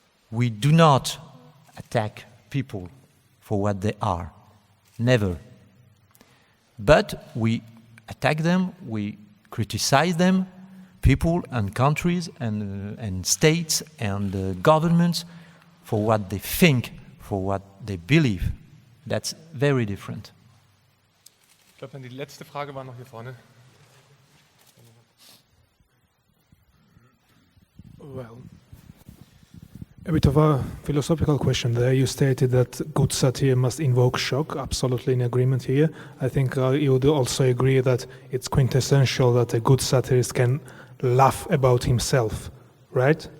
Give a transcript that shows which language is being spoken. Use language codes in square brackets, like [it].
[en] We do not attack people for what they are, never. But we attack them, we criticize them, people and countries and states and governments, for what they think, for what they believe. That's very different. [de] Ich glaube, dann die letzte Frage war noch hier vorne. [en] Well, a bit of a philosophical question there. You stated that good satire must invoke shock. Absolutely in agreement here. I think you would also agree that it's quintessential that a good satirist can laugh about himself, right?